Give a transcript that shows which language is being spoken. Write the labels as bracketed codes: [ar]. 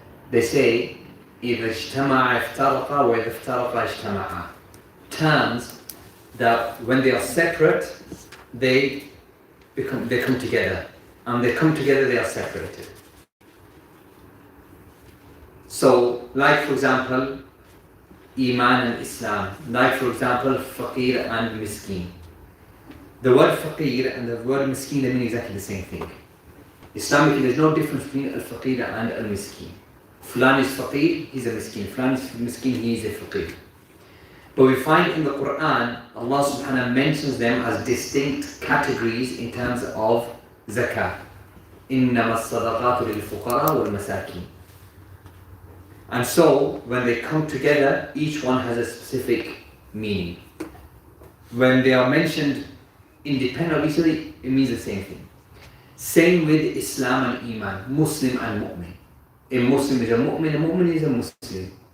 [en] They say, [ar] إذا اجتمع افترق وإذا افترق اجتمع. [en] Terms that when they are separate, they come together. And they come together, they are separated. So, like for example, Iman and Islam. Like for example, Faqir and Miskin. The word Faqir and the word Miskin, they mean exactly the same thing. Islamically, there's no difference between Al-Faqir and Al-Miskin. Fulan is Faqir, he's a Miskin. Fulan is Miskin, he is a Faqir. But we find in the Quran, Allah subhanahu wa ta'ala mentions them as distinct categories in terms of zakah. [ar] إنما الصدقات للفقراء والمساكين. [en] And so, when they come together, each one has a specific meaning. When they are mentioned independent of each other, it means the same thing. Same with Islam and Iman, Muslim and Mu'min. A Muslim is a Mu'min is a Muslim.